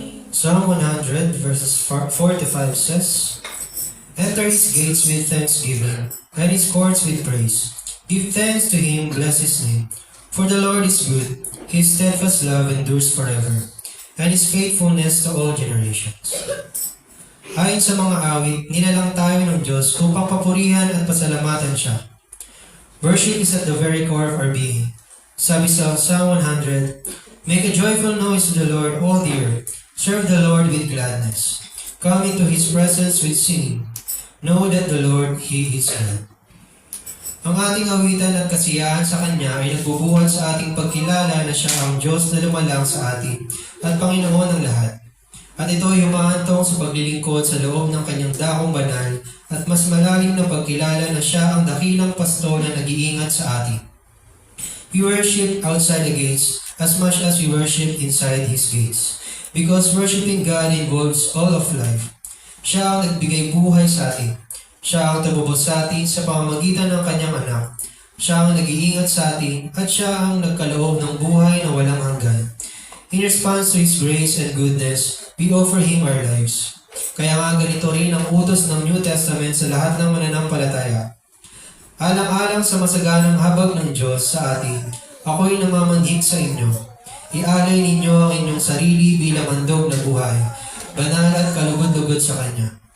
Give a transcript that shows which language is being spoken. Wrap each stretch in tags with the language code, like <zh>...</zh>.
<en>Psalm 100 verses 4 to 5 says, Enter His gates with thanksgiving, and His courts with praise. Give thanks to Him, bless His name. For the Lord is good, His steadfast love endures forever, and His faithfulness to all generations.</en> <tl>Ayon sa mga awit, nilalang tayo ng Diyos upang papurihan at pasalamatan Siya.</tl> <en>Worship is at the very core of our being.</en> <tl>Sabi sa</tl> <en>Psalm 100, "Make a joyful noise to the Lord, all the earth. Serve the Lord with gladness. Come into His presence with singing. Know that the Lord, He is God."</en> <tl>Ang ating awitan at kasiyahan sa Kanya ay nagbubuhat sa ating pagkilala na Siya ang Diyos na lumalang sa atin at Panginoon ng lahat. At ito ay humahantong sa paglilingkod sa loob ng Kanyang dakong banal at mas malalim na pagkilala na Siya ang dakilang pasto na nag-iingat sa atin.</tl> <en>We worship outside the gates as much as we worship inside His gates, because worshiping God involves all of life.</en> <tl>Siya ang nagbigay buhay sa atin. Siya ang tumubos sa atin sa pamamagitan ng Kanyang anak. Siya ang nag-iingat sa atin at Siya ang nagkaloob ng buhay na walang hanggan.</tl> <en>In response to His grace and goodness, we offer Him our lives.</en> <tl>Kaya nga ganito rin ang utos ng New Testament sa lahat ng mananampalataya. Alang-alang sa masaganang habag ng Diyos sa atin, ako'y namamanhik sa inyo. Ialay ninyo ang inyong sarili bilang handog na buhay, banal at kalugod-lugod sa Kanya.</tl>